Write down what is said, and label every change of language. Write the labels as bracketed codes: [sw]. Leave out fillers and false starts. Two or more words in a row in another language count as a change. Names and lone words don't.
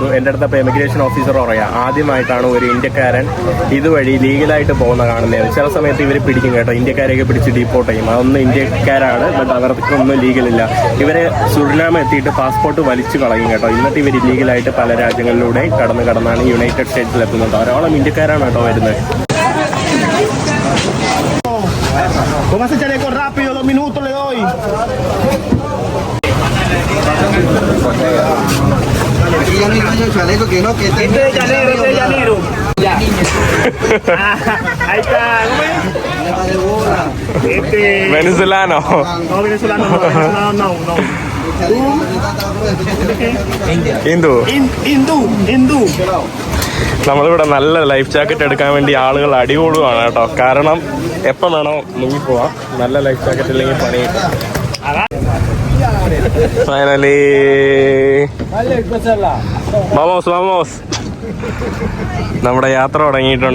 [ml] എൻ്റെ അടുത്ത് അപ്പോൾ എമിഗ്രേഷൻ ഓഫീസർ പറയാം, ആദ്യമായിട്ടാണ് ഒരു ഇന്ത്യക്കാരൻ ഇതുവഴി ലീഗലായിട്ട് പോകുന്ന കാണുന്നത്. ചില സമയത്ത് ഇവർ പിടിക്കും കേട്ടോ, ഇന്ത്യക്കാരെയൊക്കെ പിടിച്ച് ഡീപ്പോർട്ട് ചെയ്യും. അതൊന്നും ഇന്ത്യക്കാരാണ്, ബട്ട് അവർക്കൊന്നും ലീഗലില്ല. ഇവരെ സുരിനാമ എത്തിയിട്ട് പാസ്പോർട്ട് വലിച്ചു കളയും കേട്ടോ. എന്നിട്ട് ഇവർ ഇല്ലീഗലായിട്ട് പല രാജ്യങ്ങളിലൂടെ കടന്നാണ് യുണൈറ്റഡ് സ്റ്റേറ്റ്സിൽ എത്തുന്നത്. ധാരാളം ഇന്ത്യക്കാരാണ് കേട്ടോ വരുന്നത്. [es] ¿Cómo hace chaleco rápido? 2 minutos le doy. Aquí ya no hay baño de chaleco, que no, que este Este de llanero. Ya. Ahí está. ¿Cómo es? de bola. വെനിസുലാനോ? No, venezolano no. Hindú. [ml] നമ്മളിവിടെ നല്ല ലൈഫ് ജാക്കറ്റ് എടുക്കാൻ വേണ്ടി ആളുകൾ അടികൂടുകയാണ് കേട്ടോ. കാരണം എപ്പം വേണോ മുങ്ങിപ്പോവാം. നല്ല ലൈഫ് ജാക്കറ്റ് ഇല്ലെങ്കിൽ പണി കിട്ടും. ഫൈനലി വാമോസ് നമ്മുടെ യാത്ര തുടങ്ങിയിട്ടുണ്ട്.